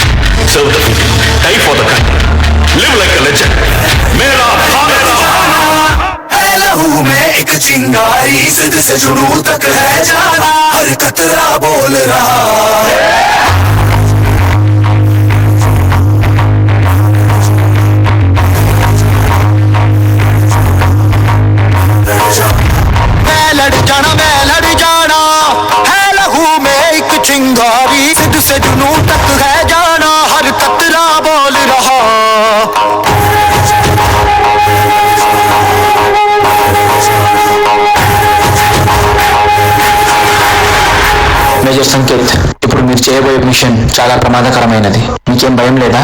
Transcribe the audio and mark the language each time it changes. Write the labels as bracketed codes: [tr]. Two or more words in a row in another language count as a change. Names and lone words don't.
[en] Serve the people, die for the country, live like a legend. [hi] మేరా భారత है लहू में एक चिंगारी, सिद से जुनून तक है जाना, हर कतरा बोल रहा मैं लड़ जाना, है लहू में एक चिंगारी, सिद से जुनून तक है जाना, हर कतरा बोल रहा। [te] మేజర్ సంకేత్, ఇప్పుడు మీరు చేయబోయే మిషన్ చాలా ప్రమాదకరమైనది. మీకేం భయం లేదా?